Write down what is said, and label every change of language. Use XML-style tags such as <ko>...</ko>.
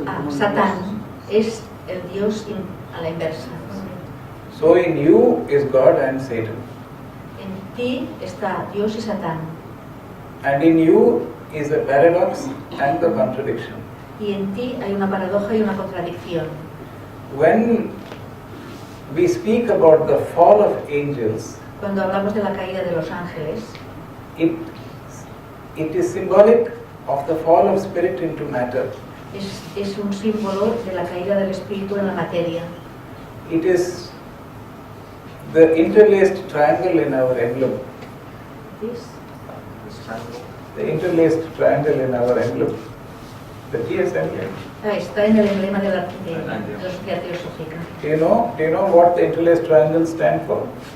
<es>Satán es el Dios a la inversa.</es> <en>So in you is God and Satan.</en> <es>En ti está Dios y Satán.</es> <en>And in you is the paradox and the contradiction.</en> <es>Y en ti hay una paradoja y una contradicción.</es> <en>When we speak about the fall of angels,</en> <es>Cuando hablamos de la caída de los ángeles,</es> <en>it is symbolic of the fall of spirit into matter.</en> <es>es un símbolo de la caída del espíritu en la materia.</es> <en>It is the interlaced triangle in our emblem.</en> <es>¿Ves?</es> <en>The interlaced triangle in our emblem. The TS emblem.</en> <es>Está en el emblema de la sociedad teosófica.</es> <en>Do you know what the interlaced triangle stands for?</en>